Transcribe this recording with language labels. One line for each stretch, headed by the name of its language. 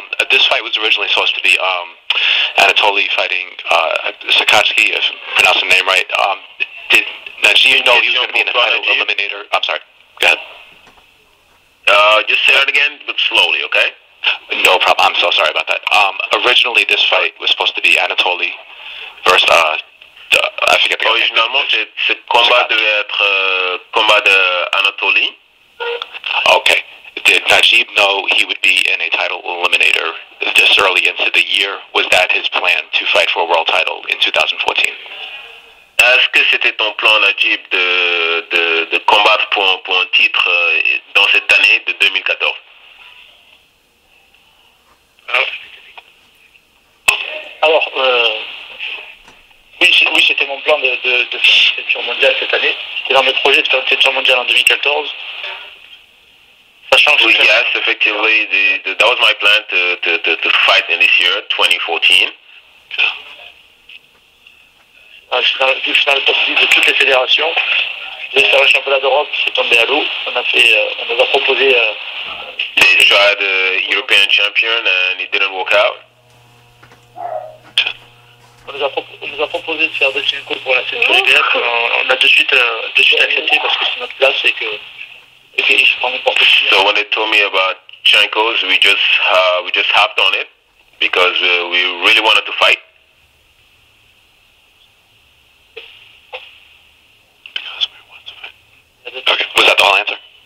English: This fight was originally supposed to be Anatoly fighting Sakatsky, if I'm pronouncing the name right. Did Nadjib know he was going to be in the title eliminator? I'm sorry. Go ahead. Just say that again, but slowly, okay? No problem. I'm so sorry about that. Originally, this fight was supposed to be Anatoly versus I forget the name.
French: Originalement, ce combat devait être combat de Anatoly.
English: Okay. Did Nadjib know he would be in a title eliminator this early into the year? Was that his plan to fight for a world title in 2014?
French: Est-ce que c'était ton plan, Nadjib, de combattre pour un titre dans cette année de 2014? Alors, oui, c'était mon plan de faire une ceinture mondiale cette année. C'était dans mes projets de faire une ceinture mondiale en 2014. Sachant que
English: yes, effectively, that was my plan to fight in this year, 2014.
French: Je suis dans le top 10 de toutes les fédérations. Je vais faire le championnat d'Europe, c'est tombé à l'eau. On nous a proposé.
English: They tried the European champion and it didn't work out.
French: On nous a proposé de faire Dudchenko pour la ceinture IBF. On a de suite accepté parce que c'est notre place et que je prends n'importe qui.
English: So when they told me about Dudchenko's, we just hopped on it because we really wanted to fight. Okay, was that the whole answer?